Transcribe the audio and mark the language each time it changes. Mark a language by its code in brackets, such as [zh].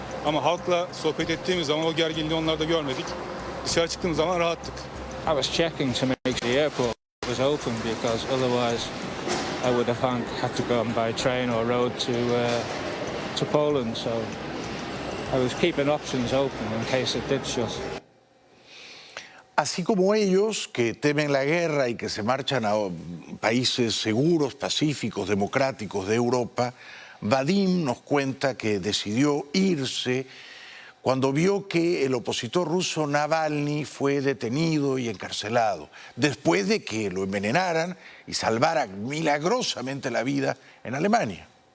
[tr] Ama halkla sohbet ettiğimiz zaman o gerginliği onlarda görmedik. Dışarı çıktığımız zaman rahattık. [en] I was checking to make sure the airport was open because otherwise I would have had to go by train or road to Poland. So I was keeping options open in case it did shut. [es] Así como ellos, que temen la guerra y que se marchan a países seguros, pacíficos, democráticos de Europa, Vadim nos cuenta que decidió irse cuando vio que el opositor ruso Navalny fue detenido y encarcelado, después de que lo envenenaran y salvara milagrosamente la vida en Alemania.